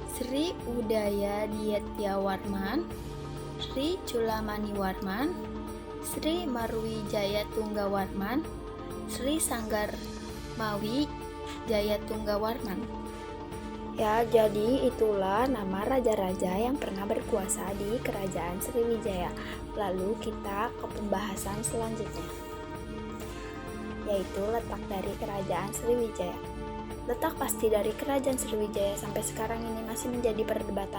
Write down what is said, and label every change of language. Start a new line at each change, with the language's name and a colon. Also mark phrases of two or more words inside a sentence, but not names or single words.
Indonesian: Sri Udaya Dietyawarman, Sri Culamaniwarman, Sri Marwijaya Tunggawarman, Sri Sanggar Mawi Jayatunggawarman. Ya, jadi itulah nama raja-raja yang pernah berkuasa di Kerajaan Sriwijaya. Lalu kita ke pembahasan selanjutnya, yaitu letak dari Kerajaan Sriwijaya. Letak pasti dari Kerajaan Sriwijaya sampai sekarang ini masih menjadi perdebatan.